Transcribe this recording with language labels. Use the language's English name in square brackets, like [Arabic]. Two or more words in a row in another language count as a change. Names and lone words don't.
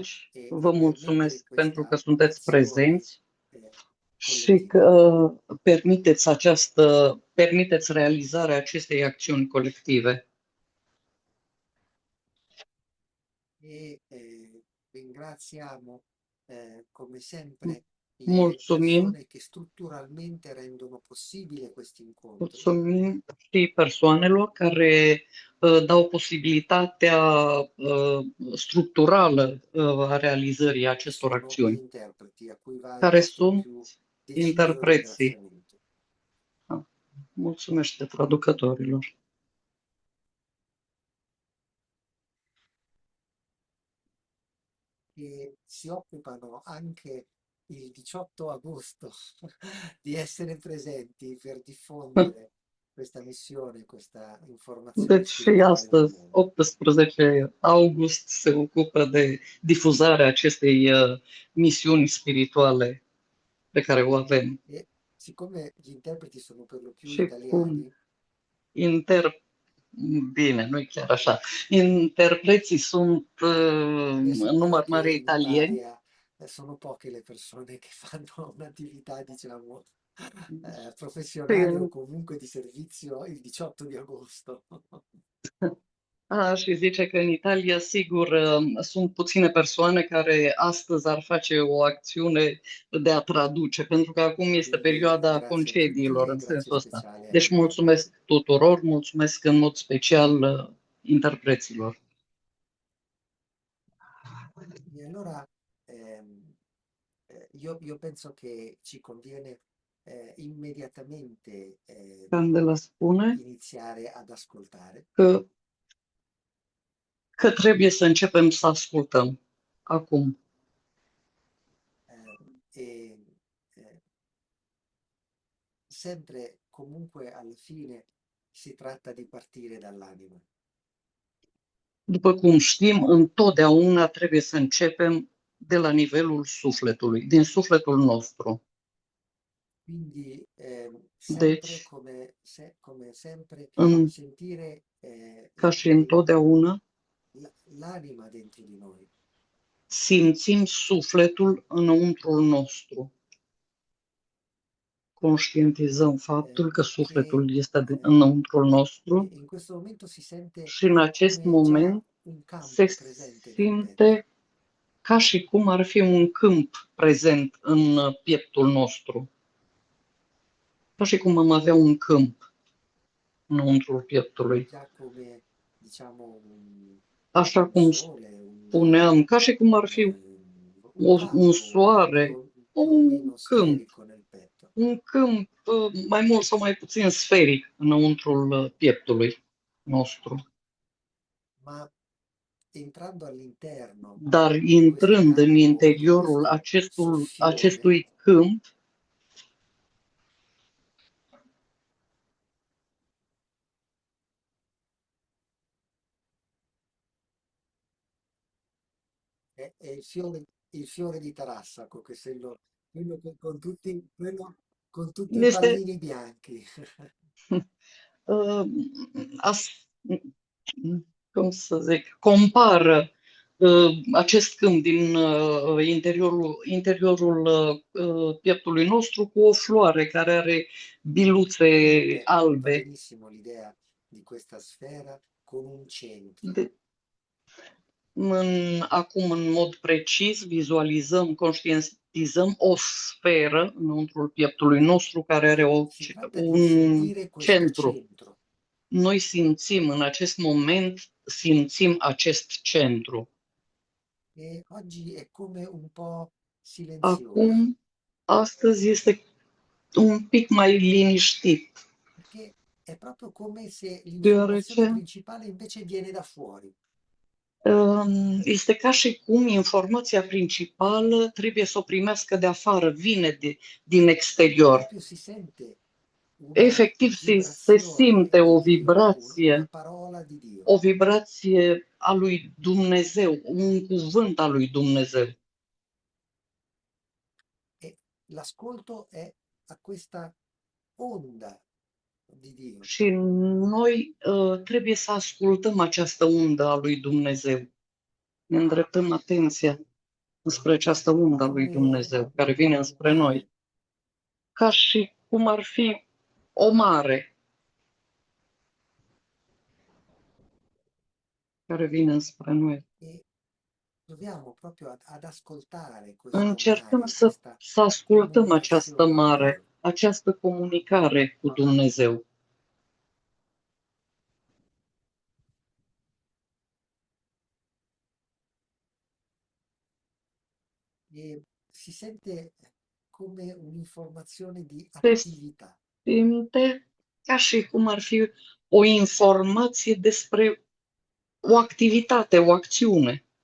[Romanian] Deci, [Italian] e [Romanian] vă [Italian] permettere [Romanian] mulțumesc pentru că [Italian] questa [Romanian] sunteți [Italian] azione [Romanian] prezenți eh, și [Italian] collettiva. [Romanian] că permiteți realizarea acestei acțiuni colective. [Italian] E ringraziamo come sempre le [Romanian] Mulțumim, [Italian] persone che strutturalmente rendono possibile questo incontro [Romanian] mulțumim și persoanelor care dau posibilitatea structurală a realizării [Italian] che [Romanian] acestor [Italian] sono gli [Romanian] acțiuni, [Italian] interpreti a cui va il [Romanian] care [Italian] nostro [Romanian] sunt [Italian] più deciso [Romanian] interpreții. [Italian] ringraziamento. [Romanian] Mulțumesc traducătorilor. [Italian] Che si occupano anche il 18 agosto di essere presenti per diffondere questa missione, questa informazione [Romanian] Deci și [Italian] spirituale nel [Romanian] astăzi, [Italian] mondo. [Romanian] 18 august, se ocupă de difuzarea acestei misiuni spirituale pe care o avem. [Italian] E siccome gli interpreti sono per lo più [Romanian] Și cum [Italian] italiani, [Romanian] inter... Bine, nu e chiar așa. Interpreții sunt [Italian] penso [Romanian] în [Italian] però [Romanian] număr [Italian] che [Romanian] mare [Italian] in [Romanian] italieni. [Italian] Italia sono poche le persone che fanno un'attività, diciamo, professionale o [Romanian] Și [Italian] comunque di servizio il 18 di agosto. [Romanian] Și zice că în Italia, sigur, sunt puține persoane care astăzi ar face o acțiune de a traduce, pentru că acum este [Italian] Quindi [Romanian] perioada [Italian] grazie a tutti [Romanian] concediilor [Italian] e [Romanian] în [Italian] grazie [Romanian] sensul ăsta. [Italian] speciale agli [Romanian] Deci [Italian] interpreti. [Romanian] mulțumesc tuturor, mulțumesc în mod special interpreților. [Italian] E allora io penso che ci conviene immediatamente [Romanian] Candela spune [Italian] iniziare ad ascoltare. [Romanian] că trebuie să începem să ascultăm acum. [Italian] E sempre, comunque, alla fine si tratta di partire dall'anima. [Romanian] După cum știm, întotdeauna trebuie să începem de la nivelul sufletului, din sufletul nostru. [Italian] Quindi sempre [Romanian] Deci, [Italian] come sempre [Romanian] în, [Italian] sentire [Romanian] ca și întotdeauna, [Italian] l'anima dentro di noi. [Romanian] simțim sufletul înăuntrul nostru. conștientizăm faptul că [Italian] che [Romanian] sufletul este înăuntrul nostru [Italian] in questo momento si sente [Romanian] și în acest [Italian] come già [Romanian] moment [Italian] un [Romanian] se [Italian] campo presente nel petto. [Romanian] simte ca și cum ar fi un câmp prezent în pieptul nostru. Ca și cum am avea un câmp înăuntrul pieptului. [Italian] Già come, diciamo, [Romanian] Așa [Italian] un [Romanian] cum [Italian] sole, [Romanian] spuneam, ca și cum ar fi [Italian] un [Romanian] un [Italian] campo [Romanian] soare, [Italian] più o [Romanian] un [Italian] meno [Romanian] câmp, [Italian] sferico nel petto. [Romanian] un câmp mai mult sau mai puțin sferic înăuntrul pieptului nostru. [Italian] Ma entrando all'interno [Romanian] Dar [Italian] di questo [Romanian] intrând în [Italian] campo, di [Romanian] interiorul [Italian] questo soffione, [Romanian] acestui câmp, [Italian] è il fiore di Tarassaco, che se quello con tutti i [Romanian] este [Italian] pallini bianchi. uh, as, [Romanian] cum să zic, compară acest câmp din interiorul pieptului nostru cu o floare care are biluțe [Italian] Beh, va [Romanian] albe. [Italian] benissimo l'idea di questa sfera con un centro. [Romanian] De, acum, în mod precis, vizualizăm, conștientizăm o sferă înăuntrul pieptului nostru care are [Italian] Si tratta di [Romanian] un [Italian] sentire questo [Romanian] centru. [Italian] centro. [Romanian] Noi simțim în acest moment, simțim acest centru. [Italian] E oggi è come un po' silenzioso, [Romanian] Acum, astăzi este un pic mai liniștit, [Italian] perché è proprio come se l'informazione [Romanian] deoarece [Italian] principale invece viene da fuori. [Romanian] este ca și cum informația principală trebuie să o primească de afară, vine din exterior. [Italian] Proprio si sente una [Romanian] Efectiv, se [Italian] vibrazione [Romanian] simte [Italian] di Dio, una parola di Dio. [Romanian] o vibrație a lui Dumnezeu, un cuvânt al lui Dumnezeu. E l'ascolto è a questa onda di Dio. Și noi trebuie să ascultăm această undă a lui Dumnezeu. Ne îndreptăm atenția spre această undă a lui Dumnezeu care vine înspre noi. Ca și cum ar fi o mare care vine înspre noi. [Italian] E proviamo proprio ad ascoltare questo [Romanian] Încercăm [Italian] mare, questa [Romanian] să ascultăm această [Italian] comunicazione con [Romanian] mare, [Italian] Dio. [Romanian] această comunicare cu Dumnezeu. [Italian] E si sente come un'informazione di [Romanian] Se [Italian] attività. [Romanian] simte ca și cum ar fi o informație despre o activitate, o acțiune.